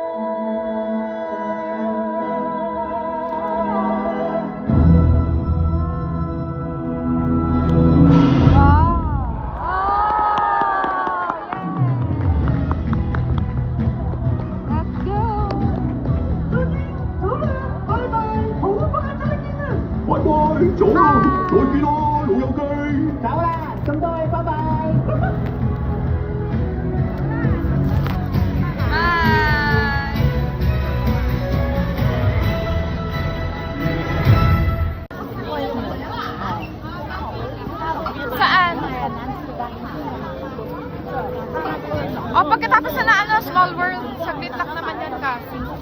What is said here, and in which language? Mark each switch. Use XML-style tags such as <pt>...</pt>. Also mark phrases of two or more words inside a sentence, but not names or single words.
<en>Let's go! Bye bye,</en> <yue>走啦，再見啦，老友記。走啦，咁多位，拜拜。</yue> <en>Bye!</en> <tl>Saan? O, pagkatapos na Small World, saglit lang naman yan, Kasi.</tl>